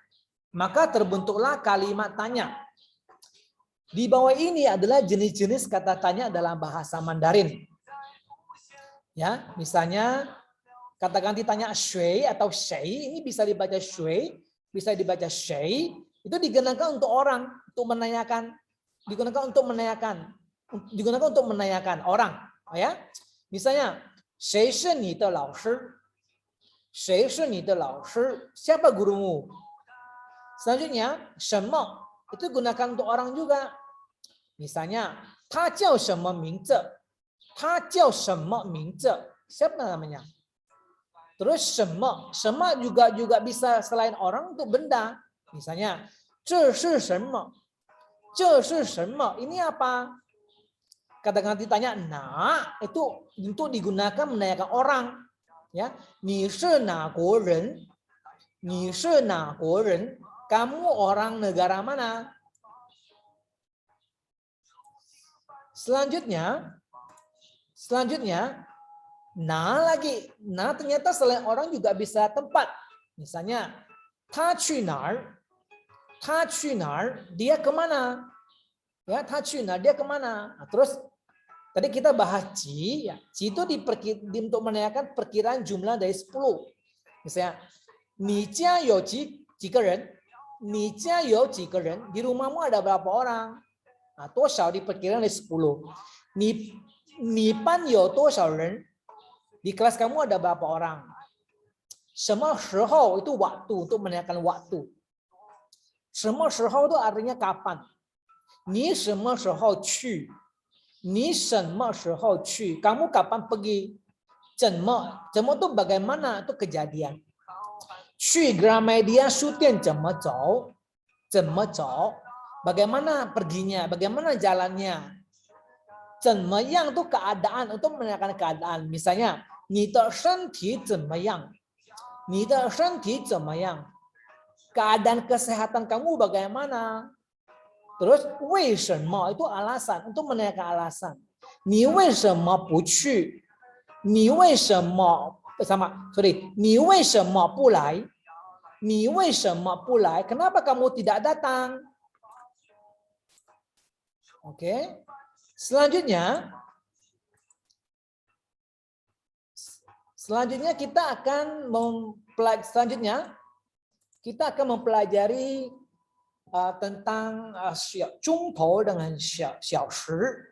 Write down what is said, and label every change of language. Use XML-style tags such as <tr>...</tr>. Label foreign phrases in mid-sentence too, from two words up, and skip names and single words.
<id>Maka terbentuklah kalimat tanya. Di bawah ini adalah jenis-jenis kata tanya dalam bahasa Mandarin. Ya, misalnya Katakan ditanya shui atau shei, ini bisa dibaca shui, bisa dibaca shei, itu digunakan untuk orang, untuk menanyakan, digunakan untuk menanyakan orang, ya. Misalnya,</id> <zh>谁是你的老师? 谁是你的老师?</zh> <id>Siapa gurumu? Selanjutnya,</id> <zh>什么?</zh> <id>Itu gunakan untuk orang juga. Misalnya,</id> <zh>他叫什么名字? 他叫什么名字?</zh> <id>Siapa namanya? Terus 什么? 什么 juga bisa selain orang untuk benda. Misalnya,</id> <zh>这是什么? 这是什么?</zh> <id>Ini apa? Kadang-kadang ditanya, nah, itu untuk digunakan menanyakan orang. Ya,</id> <zh>你是哪国人? 你是哪国人?</zh> <id>Kamu orang negara mana? Selanjutnya, nah lagi, nah ternyata selain orang juga bisa tempat. Misalnya,</id> <zh>他去哪儿? 他去哪儿?</zh> <id>Dia kemana? Ya,</id> <zh>他去哪儿?</zh> <id>Dia kemana? Nah, terus tadi kita bahas ji, ya. Ji itu untuk menanyakan perkiraan jumlah dari 10. Misalnya,</id> <zh>你家有几个人? 你家有几个人?</zh> <id>Di rumahmu ada berapa orang? Nah, 多少 diperkirakan dari 10.</id> <zh>你班有多少人?</zh> <id>Di kelas kamu ada berapa orang? 什么时候 itu waktu, untuk menanyakan waktu. 什么时候 itu artinya kapan.</id> <zh>你什么时候去? 你什么时候去?</zh> <id>Kamu kapan pergi? 怎么 itu bagaimana, itu kejadian.</id> <zh>去 Gramedia 书店怎么走? 怎么走?</zh> <id>Bagaimana perginya? Bagaimana jalannya? 怎么样 itu keadaan, untuk menanyakan keadaan. Misalnya,</id> <zh>你的身体怎么样? 你的身体怎么样?</zh> <id>Keadaan kesehatan kamu bagaimana? Terus, 为什么 itu alasan, untuk menanyakan alasan.</id> <zh>你为什么不去? 你为什么 sorry, 你为什么不来? 你为什么不来?</zh> <id>Kenapa kamu tidak datang? Oke. Selanjutnya kita akan mempelajari tentang 中头 dengan 小时.</id>